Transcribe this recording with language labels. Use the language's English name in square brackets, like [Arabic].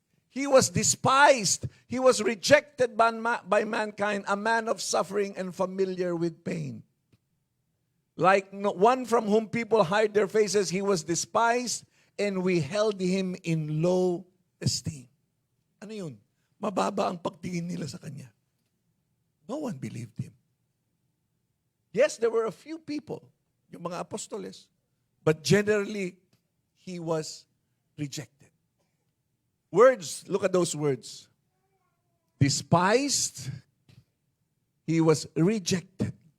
[English] He was despised. He was rejected by mankind, a man of suffering and familiar with pain. Like one from whom people hide their faces, he was despised, and we held him in low esteem. [Filipino] Ano yun? Mababa ang pagtingin nila sa kanya. [English] No one believed him. Yes, there were a few people, [Filipino] yung mga apostoles, [English] but generally, he was rejected. Words, look at those words. Despised, he was rejected.